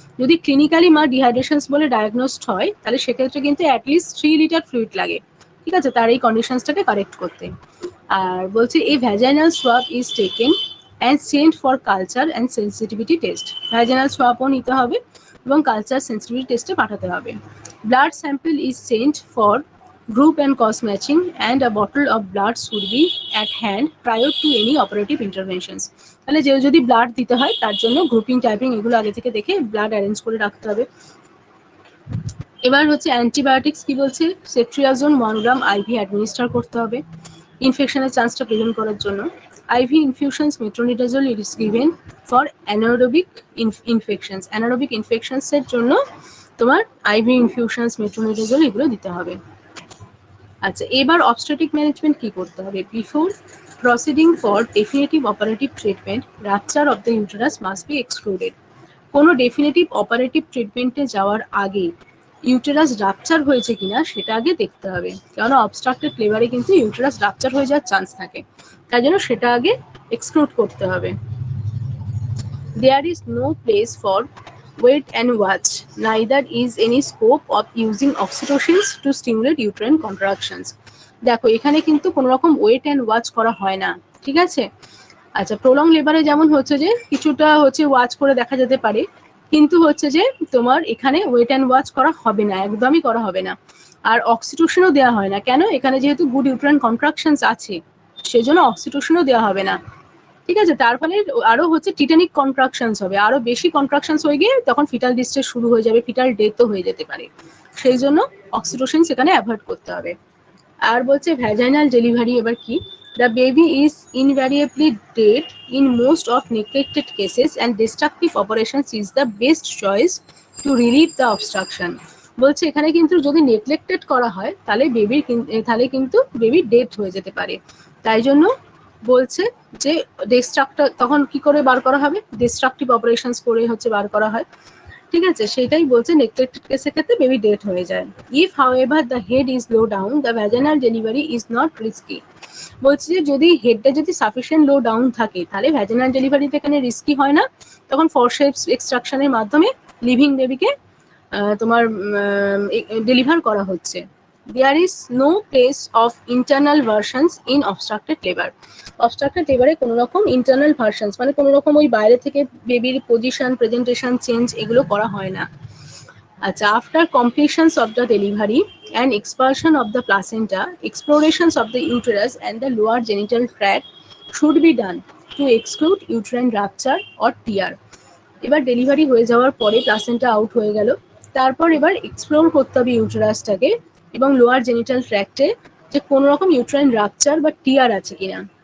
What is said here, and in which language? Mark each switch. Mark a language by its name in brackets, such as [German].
[Bangla] যদি ক্লিনিক্যালি মা ডিহাইড্রেশনস বলে ডায়াগনোসড হয় তাহলে সেক্ষেত্রে কিন্তু অ্যাটলিস্ট 3 লিটার ফ্লুইড লাগে। ঠিক আছে, তার এই কন্ডিশনসটাকে কারেক্ট করতে। আর বলছে এই [English] Vaginal swab is taken and sent for culture and sensitivity test. [Bangla] Vaginal swab ও নিতে হবে এবং কালচার সেন্সিটিভিটি টেস্টে পাঠাতে হবে। [English] Blood sample is sent for group and cause matching and a bottle of blood should be at hand prior to any operative interventions. [Bangla] তাহলে যে যদি blood দিতে হয় তার জন্য গ্রুপিং টাইপিং এগুলো আগে থেকে দেখে ব্লাড অ্যারেঞ্জ করে রাখতে হবে। এবার হচ্ছে অ্যান্টিবায়োটিক্স কি বলছে, সেট্রিয়াজোন 1 গ্রাম আইভি অ্যাডমিনিস্টার করতে হবে ইনফেকশনের চান্সটা প্রিভেন্ট করার জন্য। [English] IV infusions metronidazole is given for anaerobic infections. [Bangla] Anaerobic infections এর জন্য তোমার IV infusions metronidazole এগুলো দিতে হবে। আচ্ছা, এবার [English] obstetric management [Bangla] কি করতে হবে, [English] before proceeding for definitive operative treatment rupture of the uterus must be excluded. [Bangla] কোনো ডেফিনেটিভ অপারেটিভ ট্রিটমেন্টে যাওয়ার আগে ইউটেরাস রাপচার হয়েছে কিনা সেটা আগে দেখতে হবে, কারণ অবস্ট্রাক্টেড লেবারে কিন্তু ইউটেরাস রাপচার হয়ে যাওয়ার চান্স থাকে, তাই জন্য সেটা আগে এক্সক্লুড করতে হবে। [English] There is no place for wait and watch, neither is any scope of using oxytocins to stimulate uterine contractions. [Bangla] দেখো এখানে কিন্তু কোনো রকম ওয়েট অ্যান্ড ওয়াচ করা হয় না। ঠিক আছে, আচ্ছা, প্রলং লেবারে যেমন হচ্ছে যে কিছুটা হচ্ছে ওয়াচ করে দেখা যেতে পারে, কিন্তু হচ্ছে যে তোমার এখানে ওয়েট অ্যান্ড ওয়াচ করা হবে না, একদমই করা হবে না। আর অক্সিটোসিনও দেওয়া হয় না, কেন, এখানে যেহেতু গুড ইউট্রাইন কন্ট্রাকশনস আছে সেজন্য অক্সিটোসিনও দেওয়া হবে না। ঠিক আছে, তার ফলে আরো হচ্ছে টিটানিক কন্ট্রাকশনস হবে, আরো বেশি কন্ট্রাকশনস হয়ে গিয়ে তখন ফিটাল ডিস্ট্রেস শুরু হয়ে যাবে, ফিটাল ডেথও হয়ে যেতে পারে, সেই জন্য অক্সিটোসিন সেখানে অ্যাভয়েড করতে হবে। আর বলছে ভ্যাজাইনাল ডেলিভারি এবার কি, [English] the baby is invariably dead in most of neglected cases and destructive operations is the best choice to relieve the obstruction. [Bangla] বলছে এখানে কিন্তু যদি নেগলেক্টেড করা হয় তাহলে কিন্তু বেবি ডেথ হয়ে যেতে পারে, তাই জন্য বলছে যে ডিস্ট্রাক্টর তখন কি করে বার করা হবে, ডিস্ট্রাকটিভ অপারেশনস করে হচ্ছে বার করা হয়। ঠিক আছে, সেটাই বলছে নেগলেক্টেড কেসের ক্ষেত্রে বেবি ডেথ হয়ে যায়। [English] If however the head is low down the vaginal delivery is not risky. [Bangla] বলছে যে যদি হেডটা যদি সাফিসিয়েন্ট লো ডাউন থাকে তাহলে ভ্যাজাইনাল ডেলিভারিতে এখানে রিস্কি হয় না, তখন ফরসেপস এক্সট্রাকশনের মাধ্যমে লিভিং বেবিকে তোমার ডেলিভার করা হচ্ছে। [English] There is no place of internal versions in obstructed labour. [Bangla] Obstructed লেবারে কোনো রকম ইন্টারনাল ভার্সনস মানে কোনো রকম ওই বাইরে থেকে বেবির পজিশন প্রেজেন্টেশন চেঞ্জ এগুলো করা হয় না। [English] আচ্ছা, after completions of the delivery and expulsion of the placenta, explorations of the uterus and the lower genital tract should be done to exclude uterine rupture or tear. [Bangla] এবার ডেলিভারি হয়ে যাওয়ার পরে placenta out হয়ে গেল, তারপর এবার এক্সপ্লোর করতে হবে ইউটেরাসটাকে এবং লোয়ার জেনিটাল ট্র্যাক্টে যে কোনো রকম ইউট্রাইন রাপচার বা টিয়ার আছে কিনা।